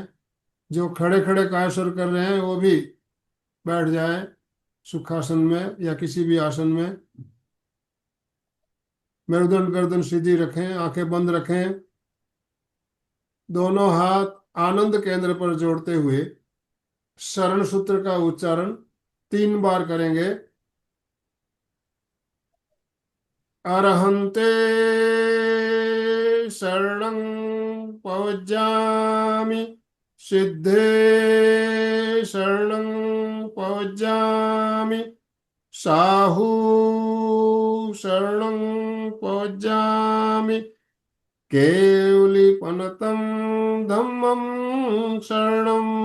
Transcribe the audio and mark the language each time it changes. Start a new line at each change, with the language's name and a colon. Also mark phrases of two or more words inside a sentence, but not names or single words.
Hindi: जो खड़े खड़े कायोसर कर रहे हैं वो भी बैठ जाएं, सुखासन में या किसी भी आसन में। मेरुदंड गर्दन सीधी रखें, आंखें बंद रखें। दोनों हाथ आनंद केंद्र पर जोड़ते हुए शरण सूत्र का उच्चारण 3 बार करेंगे।
Prakrit languages: अरहन्ते शरणं पवज्जामि, सिद्धे शरणं पवज्जामि, साहू शरणं पवज्जामि, केवलीपनतं धम्मं शरणं